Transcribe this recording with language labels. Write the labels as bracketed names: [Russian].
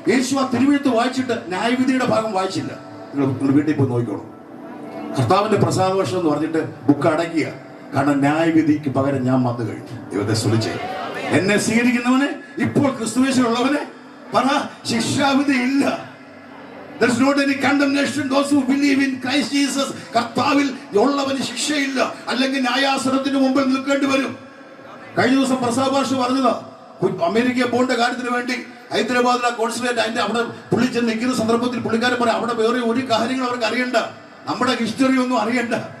[Malayalam] യേശു ആ തിരുവെഴുത്ത് വായിച്ചിട്ട് ന്യായവിധിയുടെ ഭാഗം വായിച്ചില്ല. നിങ്ങൾ വീട്ടിൽ പോയി നോക്കിക്കോണം. കർത്താവിന്റെ പ്രസാദ വർഷം എന്ന് പറഞ്ഞിട്ട് ബുക്ക് അടയ്ക്കുക. കാരണം ന്യായവിധിക്ക് പകരം ഞാൻ വന്നു കഴിഞ്ഞു. ദൈവത്തെ സ്തുതിച്ചേ. എന്നെ സ്വീകരിക്കുന്നവന്, ഇപ്പോൾ ക്രിസ്തുവേശുള്ളവന് പറ, ശിക്ഷാവിധി ഇല്ല. [English] There is not any condemnation those who believe in Christ Jesus. [Malayalam] കർത്താവിൽ ഉള്ളവന് ശിക്ഷയില്ല, അല്ലെങ്കിൽ ന്യായാസനത്തിന് മുമ്പിൽ നിൽക്കേണ്ടി വരും. കഴിഞ്ഞ ദിവസം പ്രസാദ ഭാഷ പറഞ്ഞതാ, അമേരിക്കയിൽ പോകേണ്ട കാര്യത്തിന് വേണ്ടി ഹൈദരാബാദിലെ കോൺസുലേറ്റ് അതിന്റെ അവിടെ പുള്ളി ചെന്ന് നിൽക്കുന്ന സന്ദർഭത്തിൽ പുള്ളിക്കാരൻ പറയാം, അവിടെ വേറെ ഒരു കാര്യങ്ങൾ അവർക്ക് അറിയണ്ട, നമ്മുടെ ഹിസ്റ്ററി ഒന്നും അറിയണ്ട.